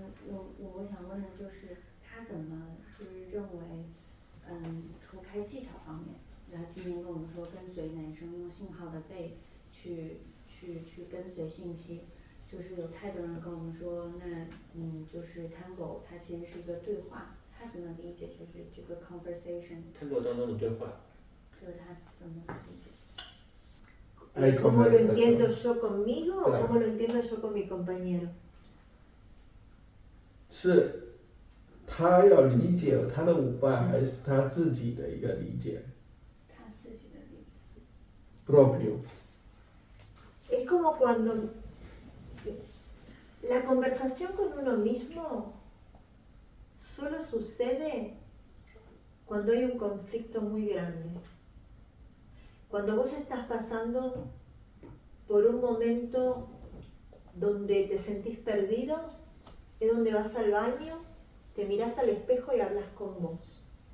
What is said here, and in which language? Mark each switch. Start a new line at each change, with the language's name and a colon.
Chinese: 我想问的就是他怎么就是认为，除开技巧方面，然后今天跟我们说跟随男生用信号的背去跟随信息，就是有太多人跟我们说，那就是 Tango 它其实是一个对话，他怎么理解就是这个 conversation Tango 当中的对话，就是他怎么理解？
Spanish: ¿Cómo lo entiendo yo conmigo Claro. o cómo lo entiendo yo con mi compañero?
Chinese: 是他要理解他的舞伴，还是他自己的一个理解他自己的理解。
Spanish: ？propio。 Es como cuando la conversación con uno mismo solo sucede cuando hay un conflicto muy grande. Cuando vos estás pasando por un momento donde te sentís perdido, es donde vas al baño, te mirás al espejo y hablas con vos.